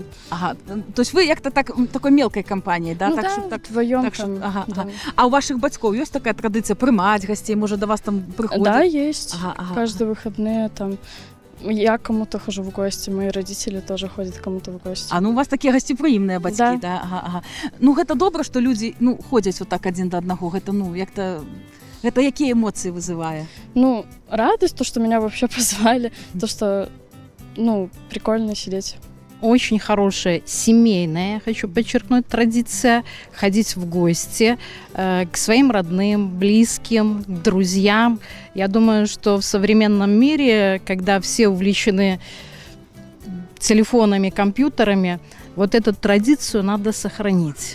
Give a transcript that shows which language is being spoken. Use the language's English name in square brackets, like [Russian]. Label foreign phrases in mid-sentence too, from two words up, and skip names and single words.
[Russian] Ага, то есть вы як-то так, такой мелкой компанией, да? Ну так, да, [Ukrainian] щоб так, [Russian] вдвоем так, там. [Ukrainian] щоб, ага, [Russian] да. ага. А у ваших батьков есть такая традиция [Ukrainian] приймати гостей, [Russian] може до вас там приходять? Да, есть. Ага, ага. Каждые выходные там я кому-то хожу в гости, мои родители тоже ходят кому-то в гости. [Belarusian] А ну у вас такі гасцепрыемныя бацькі, [Russian] Да. да? Ага, ага. [Belarusian] Ну гэта добра, што людзі ну ходзяць вот так адзін да аднаго. Гэта ну як-то гэта якія эмоцыі вызывае? Ну, [Russian] радость, то, что меня вообще позвали, то, что, ну, прикольно сидеть. Очень хорошая семейная, хочу подчеркнуть, традиция ходить в гости к своим родным, близким, друзьям. Я думаю, что в современном мире, когда все увлечены телефонами, компьютерами, вот эту традицию надо сохранить.